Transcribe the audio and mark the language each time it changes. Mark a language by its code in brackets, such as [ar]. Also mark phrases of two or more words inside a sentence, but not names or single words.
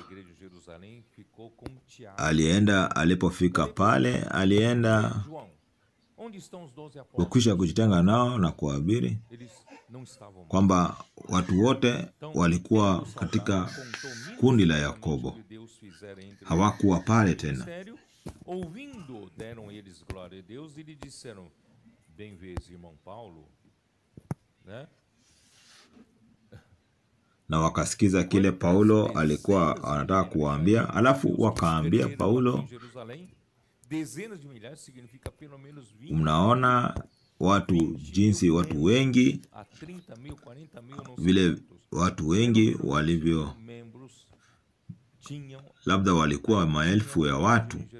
[sw] alipofika pale alienda kukwisha kujitenga nao na kuhubiri, kwamba watu wote walikuwa katika kundi la Yakobo, hawakuwa pale tena. [pt] Ouvindo, deram eles glória a Deus e lhe disseram: bem vês, irmão Paulo, né? [sw] Na wakasikiza kile Paulo alikuwa anataka kuwaambia, alafu wakaambia Paulo, mnaona jinsi watu wengi, vile watu wengi walivyo, labda walikuwa maelfu ya watu.